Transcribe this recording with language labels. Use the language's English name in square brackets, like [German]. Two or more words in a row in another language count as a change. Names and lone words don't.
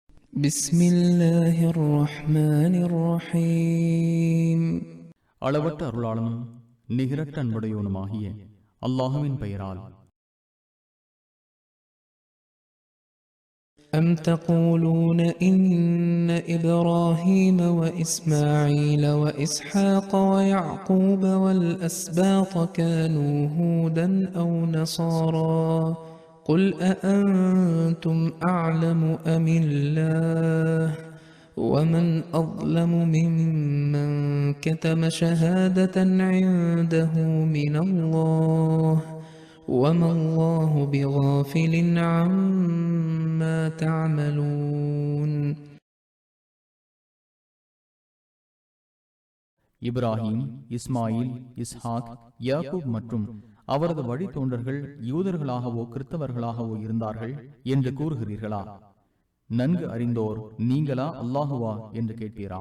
[Arabic] بسم الله الرحمن الرحيم. [Tamil] அளவற்ற அருளாளனும் நிகரற்ற அன்புடையவனுமாகிய அல்லாஹுவின் பெயரால். [Arabic] أم تقولون إن إبراهيم وإسماعيل وإسحاق ويعقوب والأسباط كانوا هودا أو نصارى قل أأنتم أعلم أم الله ومن أظلم ممن كتم شهادة عنده من الله وما الله بغافل عما تعملون. [Tamil] இப்ராஹிம், இஸ்மாயில், இஸ்ஹாக், யாக்கூப் மற்றும் அவரது வழித்தோன்றர்கள் யூதர்களாகவோ கிறிஸ்தவர்களாகவோ இருந்தார்கள் என்று கூறுகிறீர்களா? நன்கு அறிந்தோர் நீங்களா அல்லாஹுவா என்று கேட்பீராக.